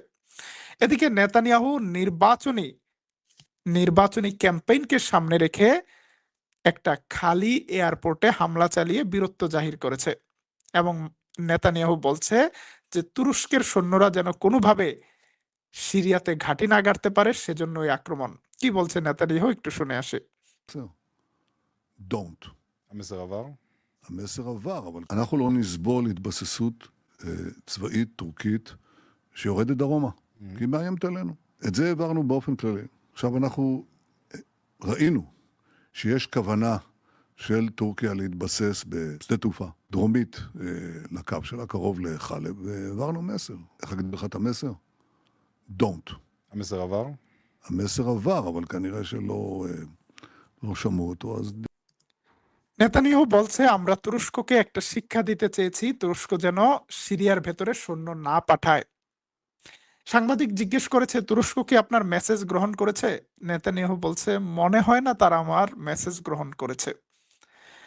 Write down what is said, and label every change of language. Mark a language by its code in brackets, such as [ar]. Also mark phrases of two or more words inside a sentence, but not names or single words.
[bn] এদিকে নেতানিয়াহু নির্বাচনী ক্যাম্পেইনকে সামনে রেখে একটা খালি এয়ারপোর্টে হামলা চালিয়ে বীরত্ব জাহির করেছে এবং নেতানিয়াহু বলছে যে তুরস্কের সৈন্যরা যেন কোনোভাবে সিরিয়াতে ঘাঁটি না গাড়তে পারে, সেজন্য ওই আক্রমণ। কি বলছে নেতানিয়াহু, একটু শুনে আসে। [en] Don't. [he] המסר עבר? המסר עבר, אבל אנחנו לא נסבול התבססות צבאית טורקית שיורדת דרומה, כי היא מאיימת עלינו. את זה העברנו באופן כללי. עכשיו אנחנו ראינו שיש כוונה של טורקיה להתבסס בשדה תעופה דרומית לקו שלה, קרוב לחלב, והעברנו מסר. איך אגיד לך את המסר? Don't. המסר עבר? המסר עבר, אבל כנראה שלא לא שמעו אותו, אז [bn] নেতানিয়াহু বলছে, আমরা তুরস্ককে একটা শিক্ষা দিতে চেয়েছি, তুরস্ক যেন সিরিয়ার ভেতরে সৈন্য না পাঠায়। সাংবাদিক জিজ্ঞেস করেছে, তুরস্ক কি আপনার মেসেজ গ্রহণ করেছে? নেতানিয়াহু বলছে, মনে হয় না তারা আমার মেসেজ গ্রহণ করেছে।